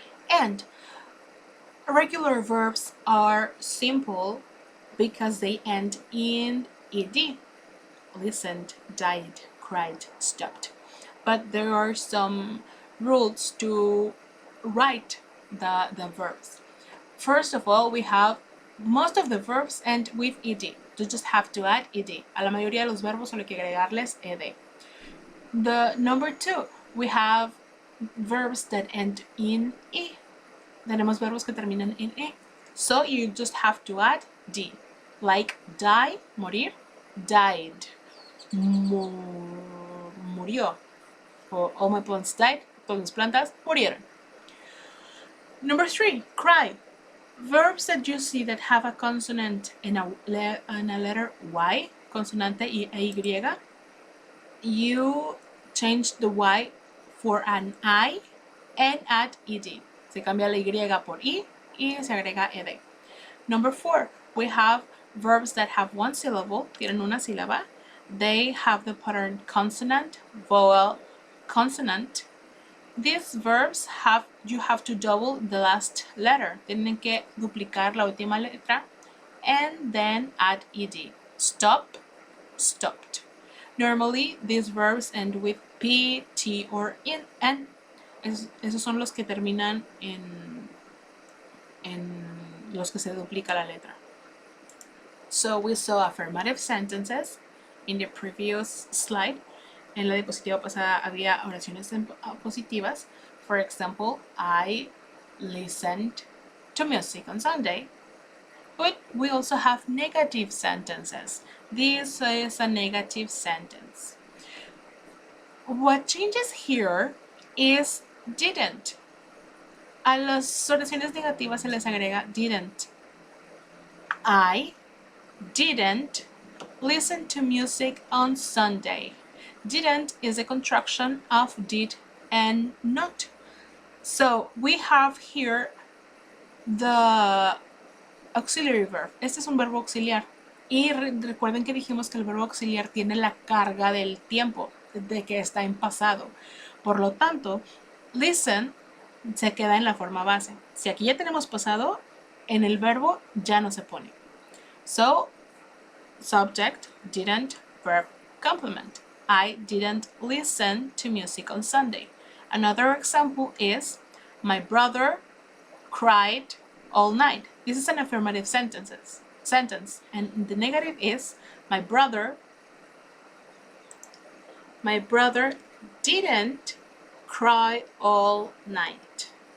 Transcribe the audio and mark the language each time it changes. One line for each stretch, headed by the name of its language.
English: And regular verbs are simple because they end in ed. Listened, died, cried, stopped. But there are some rules to write the verbs. First of all, we have most of the verbs end with ed. You just have to add ed.
Spanish: A la mayoría de los verbos solo hay que agregarles ed.
English: The number 2, we have verbs that end in e.
Spanish: Tenemos verbos que terminan en e. So you just have to add d.
English: Like die, morir, died. Murió. Or all my plants died, todas mis plantas murieron. Number 3, cry. Verbs that you see that have a consonant and a letter y, consonante e y, you change the y for an I and add ed.
Spanish: Se cambia la y por i y se agrega ed.
English: Number 4, we have verbs that have one syllable, tienen una sílaba. They have the pattern consonant, vowel, consonant. These verbs have you have to double the last letter.
Spanish: Tienen que duplicar la última letra and then add ed.
English: Stop, stopped. Normally, these verbs end with p, t, or in, n.
Spanish: Esos son los que terminan en los que se duplica la letra.
English: So we saw affirmative sentences in the previous slide.
Spanish: En la diapositiva pasada había oraciones positivas.
English: For example, I listened to music on Sunday. But we also have negative sentences. This is a negative sentence. What changes here is didn't.
Spanish: A las oraciones negativas se les agrega didn't. I didn't listen to music on Sunday.
English: Didn't is a contraction of did and not. So we have here the auxiliary verb.
Spanish: Este es un verbo auxiliar. Y recuerden que dijimos que el verbo auxiliar tiene la carga del tiempo, de que está en pasado. Por lo tanto, listen se queda en la forma base. Si aquí ya tenemos pasado, en el verbo ya no se pone.
English: So, subject, didn't, verb, complement. I didn't listen to music on Sunday. Another example is, my brother cried all night. This is an affirmative sentence, and the negative is, my brother didn't cry all night.